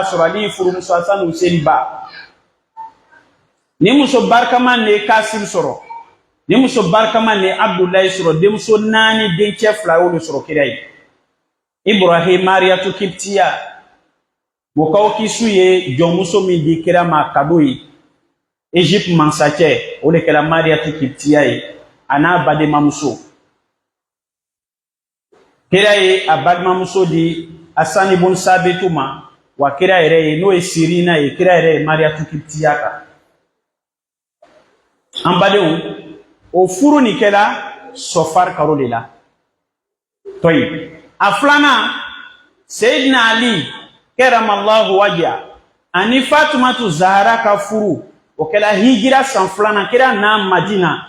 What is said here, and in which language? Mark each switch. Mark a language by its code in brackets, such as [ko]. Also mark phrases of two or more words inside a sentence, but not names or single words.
[bm] sɔrɔ ale ye furumuso Hasan Hussein ba ni muso barikaman le ye Kasim sɔrɔ ni muso barikaman le ye Abdullahi sɔrɔ denmuso 4 dencɛ 2 y'olu sɔrɔ kira ye Ibrahim Mariyatu Kiptiya mɔgɔw kisu ye jɔnmuso min di kira ma kado ye Egypte mansacɛ o de kɛra Mariyatu Kiptiya ye a n'a bademamuso kira ye a balimamuso di Hasan ibn Sabitu ma wa kira yɛrɛ ye n'o ye Sirina ye kira yɛrɛ ye Mariyatu Kiptiya kan an badenw o furu ni kɛla sɔfari karo de la toyi a filanan Seydina Ali [ar] كرم الله وجهه [bm] ani Fatumatu Zahara ka furu o kɛla hijira san 2 kira na Madina